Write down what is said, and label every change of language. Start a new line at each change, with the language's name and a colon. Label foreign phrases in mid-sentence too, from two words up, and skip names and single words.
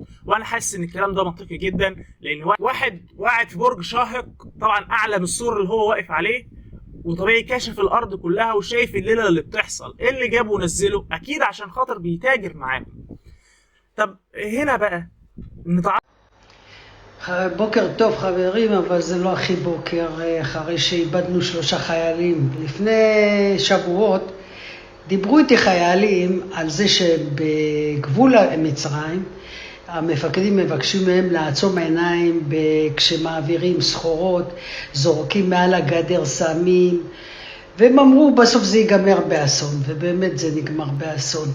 Arabic: وأنا حاسس إن الكلام ده منطقي جدا، لأن واحد قاعد في برج شاهق طبعا أعلى من السور اللي هو واقف عليه، وطبيعي كاشف الأرض كلها وشايف الليلة اللي بتحصل. إيه اللي جابه ونزله؟ أكيد عشان خاطر بيتاجر معاهم. طب هنا بقى
Hebrew: בוקר טוב חברים, אבל זה לא הכי בוקר, אחרי שאיבדנו 3 חיילים. לפני שבועות דיברו איתי חיילים על זה שבגבול מצרים המפקדים מבקשים מהם לעצום עיניים כשמעבירים סחורות, זורקים מעל הגדר סמים, והם אמרו בסוף זה ייגמר באסון, ובאמת זה נגמר באסון.